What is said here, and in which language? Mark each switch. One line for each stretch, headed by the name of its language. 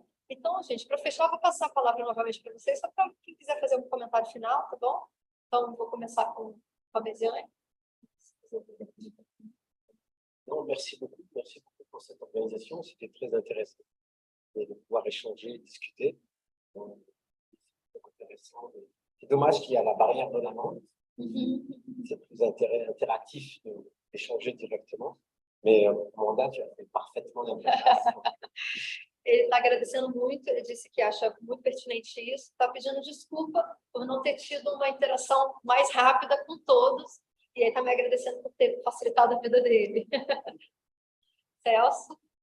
Portuguese: Então, gente, para fechar, eu vou passar a palavra novamente para vocês, só para quem quiser fazer um comentário final, tá bom? Então, vou começar com a Améziane.
French: Non, merci beaucoup pour cette organisation. C'était très intéressant de pouvoir échanger, discuter. C'est intéressant. C'est dommage qu'il y a la barrière de la langue. C'est plus interactif d'échanger directement. Mais Amanda, tu as fait parfaitement la place.
Portuguese: Ele está agradecendo muito, ele disse que acha muito pertinente isso, está pedindo desculpa por não ter tido uma interação mais rápida com todos, e aí está me agradecendo por ter facilitado a vida dele. Celso?